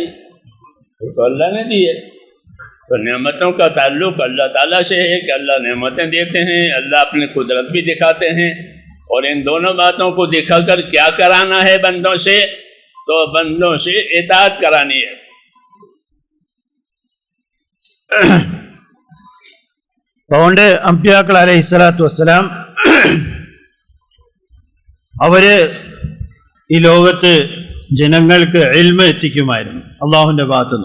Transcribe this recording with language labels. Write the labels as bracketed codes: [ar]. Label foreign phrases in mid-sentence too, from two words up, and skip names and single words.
[ur] وہ تو اللہ نے دی ہے۔ تو نعمتوں کا تعلق اللہ تعالیٰ سے ہے کہ اللہ نعمتیں دیتے ہیں، اللہ اپنی قدرت بھی دکھاتے ہیں، اور ان دونوں باتوں کو دکھا کر کیا کرانا ہے بندوں سے؟ تو بندوں سے اطاعت کرانی ہے۔ [ml] അതുകൊണ്ട് അമ്പിയാക്കൾ [ar] عليه الصلاة والسلام [ml] അവര് ഈ ലോകത്ത് ജനങ്ങൾക്ക് ഇൽമ എത്തിക്കുമായിരുന്നു അള്ളാഹുവിൻ്റെ ഭാഗത്തുനിന്ന്.